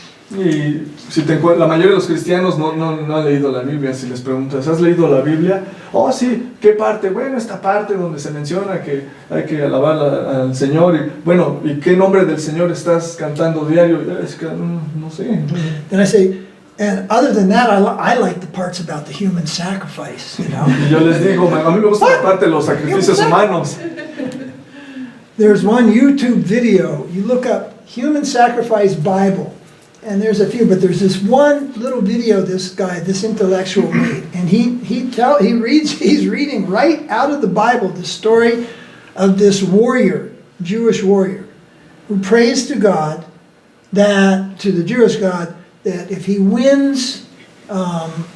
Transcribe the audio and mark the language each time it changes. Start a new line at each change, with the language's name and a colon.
Spanish: Y si la mayoría de los cristianos no han leído la Biblia. Si les preguntas, ¿has leído la Biblia? Oh, sí, ¿qué parte? Bueno, esta parte donde se menciona que hay que alabar al Señor. Y, bueno, ¿y qué nombre del Señor estás cantando diario? Es que no sé.
English: Then I say, and other than that, I like the parts about the human sacrifice, you know.
Spanish: Y yo les digo, a mí me gusta la parte de los sacrificios humanos.
English: There's one YouTube video, you look up Human Sacrifice Bible, and there's a few, but there's this one little video this guy, this intellectual made, and he's reading right out of the Bible the story of this warrior, Jewish warrior, who prays to God, to the Jewish God, that if he wins the